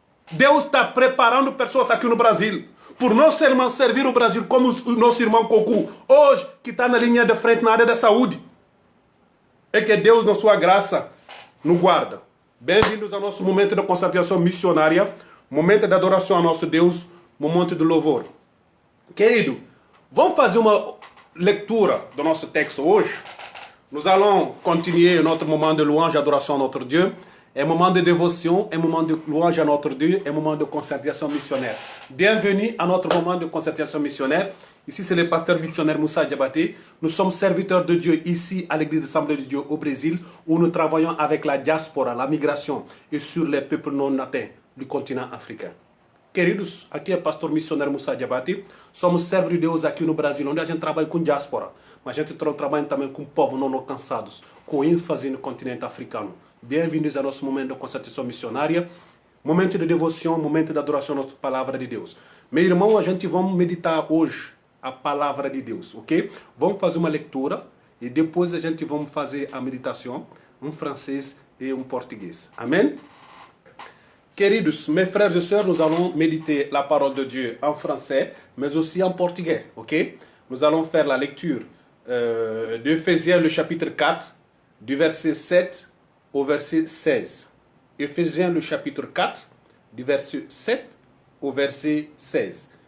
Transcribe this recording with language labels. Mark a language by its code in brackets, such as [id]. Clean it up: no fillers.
[pt] Deus está preparando pessoas aqui no Brasil. Por nosso irmão servir o Brasil como o nosso irmão Cocu, hoje, que está na linha de frente na área da saúde. É que Deus, na sua graça, nos guarda. Bem-vindos ao nosso momento de concentração missionária, momento de adoração ao nosso Deus, momento de louvor. Querido, vamos fazer uma leitura do nosso texto hoje. [fr] Nous allons continuer notre moment de louange et adoration à notre Dieu. [pt] É um momento de [fr] dévotion, [pt] é um momento de [fr] louange à notre Dieu, [pt] é um momento de [fr] concertation missionnaire. Bienvenue à notre moment de concertation missionnaire. Ici, c'est le pasteur missionnaire Moussa Diabaté. Nous sommes serviteurs de Dieu ici à l'église d'Assemblée de Dieu au Brésil, où nous travaillons avec la diaspora, la migration et sur les peuples non atteints du continent africain. [pt] Queridos, aqui é o pastor missionário Moussa Diabaté. Somos servos de Deus aqui no Brasil, onde a gente trabalha com diáspora, mas a gente trabalha também com povos não alcançados, com ênfase no continente africano. Bem-vindos ao nosso momento de concentração missionária, momento de devoção, momento de adoração à nossa palavra de Deus. Meu irmão, a gente vai meditar hoje a palavra de Deus, ok? Vamos fazer uma leitura e depois a gente vai fazer a meditação em francês e em português. Amém? [fr] Queridos, mes frères et sœurs, nous allons méditer la parole de Dieu en français, mais aussi en portugais, ok? Nous allons faire la lecture d'Éphésiens, le chapitre 4, du verset 7 au verset 16. Éphésiens, le chapitre 4, du verset 7 au verset 16.